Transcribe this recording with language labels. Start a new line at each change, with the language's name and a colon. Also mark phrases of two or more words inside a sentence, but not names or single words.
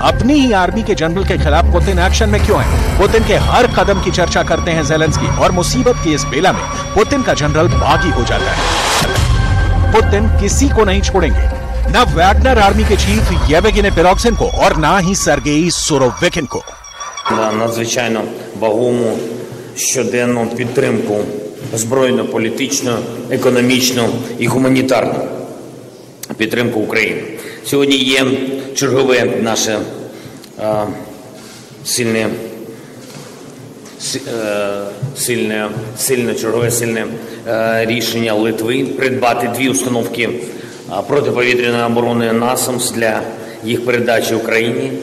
Hindi: अपनी ही आर्मी के जनरल के खिलाफ पुतिन एक्शन में क्यों है? पुतिन के हर कदम की चर्चा करते हैं ज़ेलेंस्की और मुसीबत की इस बेला में पुतिन का जनरल बागी हो जाता है। पुतिन किसी को नहीं छोड़ेंगे, न वैगनर आर्मी के चीफ येवगेनी Пригожин को और ना ही Сергій Суровікін को।
Ukrainian: Надзвичайно вагому щоденну підтримку збройну, політичну, економічну і гуманітарну підтримку України. Сьогодні є чергове наше сильне рішення Литви придбати 2 установки протиповітряної оборони «Насамс» для їх передачі Україні.